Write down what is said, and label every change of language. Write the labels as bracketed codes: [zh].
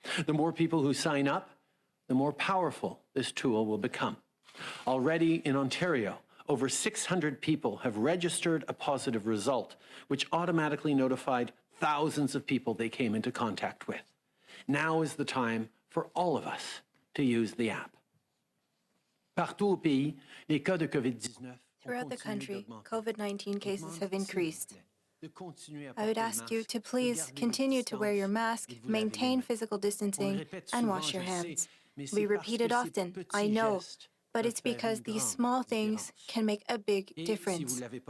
[en] The more people who sign up, the more powerful this tool will become. Already in Ontario, over 600 people have registered a positive result, which automatically notified thousands of people they came into contact with. Now is the time for all of us to use the app. [fr] Partout au pays, les cas de COVID-19. [en] Throughout the country, COVID-19 cases have increased. I would ask you to please continue to wear your mask, maintain physical distancing, and wash your hands. We repeat it often, I know, but it's because these small things can make a big difference.